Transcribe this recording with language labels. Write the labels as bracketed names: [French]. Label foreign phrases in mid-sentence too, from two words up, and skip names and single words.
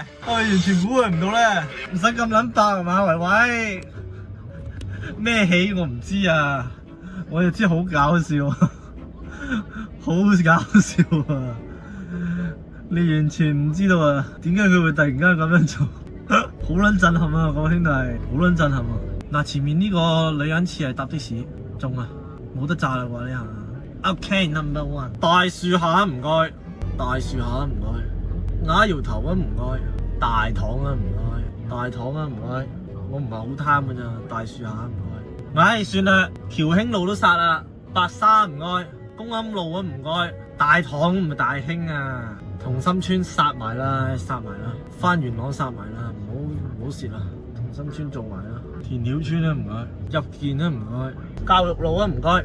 [Cantonese] 我完全估佢唔到咧，唔使咁撚爆係嘛，維維咩戲我唔知啊，我就知好搞笑，好搞笑啊！你完全唔知道啊，點解佢會突然間咁樣做？好撚震撼啊，各位兄弟，好撚震撼啊！嗱，前面呢個女人似係搭的士，中啊，冇得炸啦喎呢下。OK， [English] number one， [Cantonese] 大樹下唔該，大樹下唔該，亞瑤頭啊唔該，大棠啊唔該，大棠啊唔該，我唔係好貪㗎咋，大樹下唔該。唉，算啦，僑興路都殺啦，白沙唔該， 公庵路啊唔該，大棠唔係大興啊，同心村殺埋啦，翻元朗殺埋啦，唔好蝕啦，同心村做埋啦，田寮村啊唔該，入建啊唔該，教育路啊唔該。